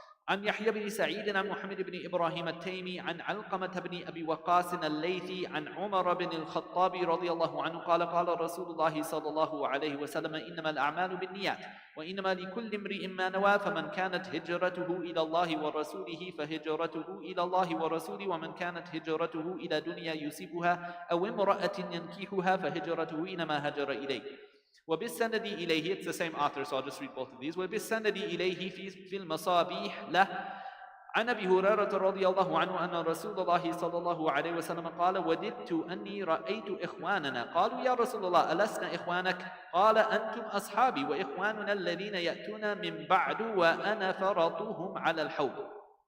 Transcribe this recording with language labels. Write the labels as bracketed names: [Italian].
[Arabic] عن يحيى بن سعيد عن محمد بن إبراهيم التيمي عن علقمة بن أبي وقاص الليثي عن عمر بن الخطاب رضي الله عنه قال قال رسول الله صلى الله عليه وسلم إنما الأعمال بالنيات وإنما لكل امرئ ما نوى فمن كانت هجرته إلى الله ورسوله فهجرته إلى الله ورسوله ومن كانت هجرته إلى دنيا يصيبها أو امرأة ينكحها فهجرته إنما هجر إليه. وبالسند إليه, [English] it's the same author, so I'll just read both of these. [Arabic] وبالسند إليه في المصابيح له عن أبي هريرة رضي الله عنه أن رسول الله صلى الله عليه وسلم قال وددت أني رأيت إخواننا قالوا يا رسول الله ألسنا إخوانك قال أنتم أصحابي وإخواننا الذين يأتون من بعد وأنا فرطهم على الحوض.